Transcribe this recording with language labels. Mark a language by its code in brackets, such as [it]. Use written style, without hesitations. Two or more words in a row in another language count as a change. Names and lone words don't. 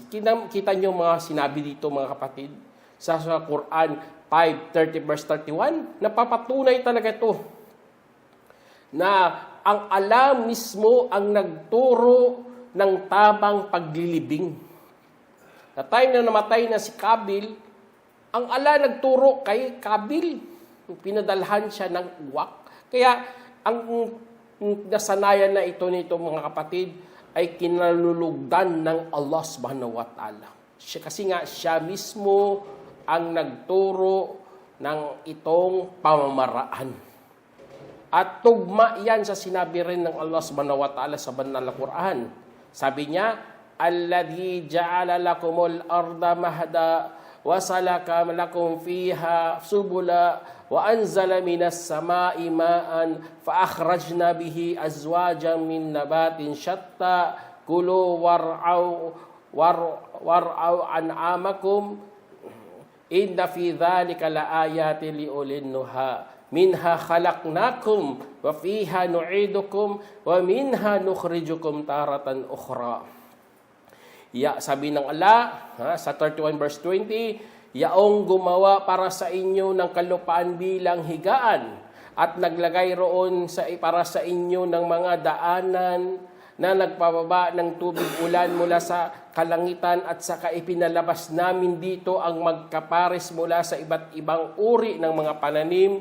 [tl] Kita niyo mga sinabi dito mga kapatid sa Quran 5:30 verse 31, napapatunay talaga ito na ang Allah mismo ang nagturo ng tamang paglilibing. Na time na namatay na si Kabil, ang Allah nagturo kay Kabil. Pinadalhan siya ng uwak. Kaya ang nasanayan na ito nito mga kapatid ay kinalulugdan ng Allah [ar] سبحانه وتعالى. [tl] Kasi nga siya mismo ang nagturo ng itong pamamaraan. At tugma yan sa sinabi rin ng Allah [ar] سبحانه وتعالى [tl] sa banal na Quran. Sabi niya, [ar] الذي جعل لكم الأرض مهدا وسلك لكم فيها سبلا وأنزل من السماء ماء فأخرجنا به أزواجا من نبات شتى كلوا وارعوا أنعامكم إن في ذلك لآيات لأولي النهى منها خلقناكم وفيها نعيدكم ومنها نخرجكم تارة أخرى. [tl] Sabi ng Allah sa 31 verse 20, yaong gumawa para sa inyo ng kalupaan bilang higaan at naglagay roon para sa inyo ng mga daanan na nagpababa ng tubig ulan mula sa kalangitan at saka ipinalabas namin dito ang magkapares mula sa iba't ibang uri ng mga pananim.